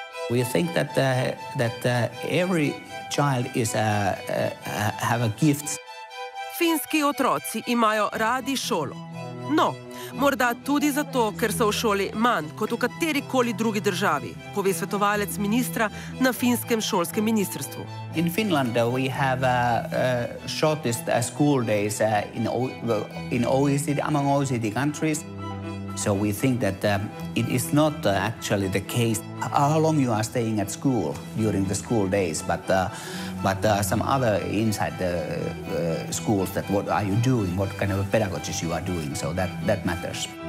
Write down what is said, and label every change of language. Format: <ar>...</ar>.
<en>We think that every child is have a gift.</en> <sl>Finski otroci imajo radi šolo. No, morda tudi zato, ker so v šoli manj kot v katerikoli drugi državi, pove svetovalec ministra na finskem šolskem ministrstvu.</sl> <en>In Finland we have shortest school days in OECD, among OECD countries. So we think that it is not actually the case how long you are staying at school during the school days, but some other inside the schools, that what are you doing, what kind of pedagogies you are doing, so that matters.</en>